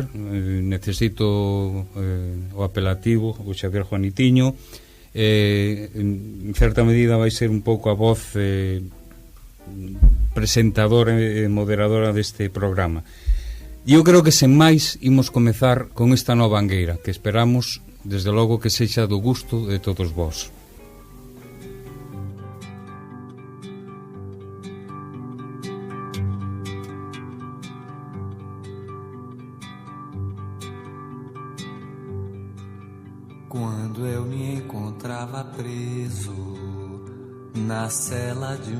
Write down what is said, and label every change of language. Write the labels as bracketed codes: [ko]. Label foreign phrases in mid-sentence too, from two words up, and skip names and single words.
[gl] Necesito o apelativo, o Xavier Juanitiño. En certa medida vai ser un pouco a voz presentadora e moderadora deste programa. Eu creo que sen máis imos comezar con esta nova angueira, que esperamos, desde logo, que sexa do gusto de todos vós. [pt] Quando eu me encontrava preso na cela de